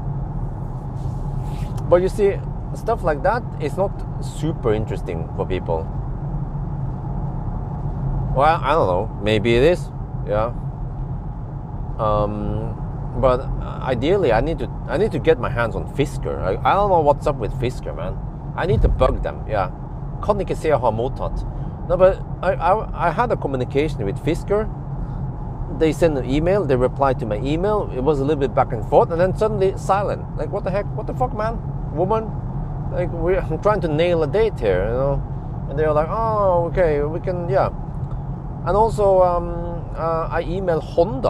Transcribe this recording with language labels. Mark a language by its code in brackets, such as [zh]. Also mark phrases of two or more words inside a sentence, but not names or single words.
[en] But you see, stuff like that is not super interesting for people. Well, I don't know. Maybe it is. Yeah. But ideally, I need to get my hands on Fisker. I don't know what's up with Fisker, man. I need to bug them. Yeah. [no] Kan ikke se jeg har mottatt. [en] No, but I had a communication with Fisker. they send an email, they reply to my email. It was a little bit back and forth, and then suddenly silent. Like, what the heck? What the fuck, man? Woman? Like, I'm trying to nail a date here, you know? And they're like, oh, okay, we can, yeah. And also, I emailed Honda.